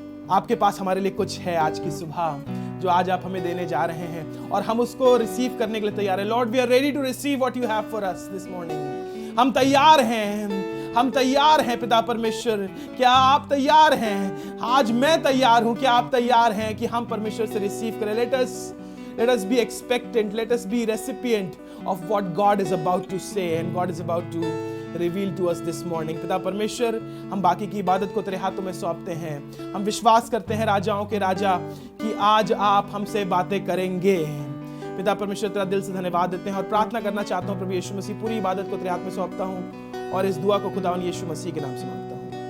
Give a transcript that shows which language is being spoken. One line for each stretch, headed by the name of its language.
Hindi: आपके पास हमारे लिए कुछ है आज की सुबह जो आज आप हमें देने जा रहे हैं, और हम उसको रिसीव करने के लिए तैयार हैं.
English: Lord, we are ready to receive what you have for us this morning.
Hindi: हम तैयार हैं, हम तैयार हैं पिता परमेश्वर. क्या आप तैयार हैं? आज मैं तैयार हूं. क्या आप तैयार हैं कि हम परमेश्वर से रिसीव करें?
English: Let us be expectant. Let us be recipient of what God is about to say and God is about to reveal to us this morning.
Hindi: पिता परमेश्वर, हम बाकी की इबादत को तेरे हाथों में सौंपते हैं. हम विश्वास करते हैं राजाओं के राजा कि आज आप हमसे बातें करेंगे. पिता परमेश्वर, तेरा दिल से धन्यवाद देते हैं और प्रार्थना करना चाहता हूँ प्रभु यीशु मसीह, पूरी इबादत को तेरे हाथ में सौंपता हूँ और इस दुआ को खुदावन यीशु मसीह के नाम से मांगता हूँ.